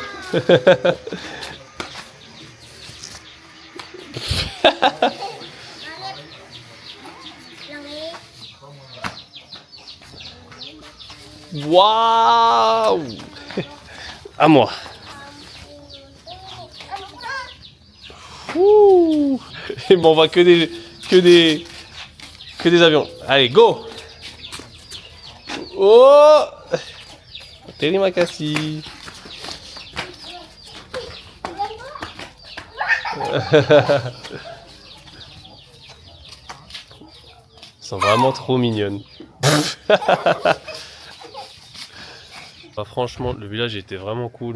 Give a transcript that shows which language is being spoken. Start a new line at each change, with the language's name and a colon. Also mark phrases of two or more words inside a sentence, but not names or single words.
French: Waouh. À moi. Ouh. Et bon, on voit que des avions. Allez, go. Oh.
Indonesian: Terima kasih.
French: Elles sont vraiment trop mignonnes. Bah, franchement, le village était vraiment cool.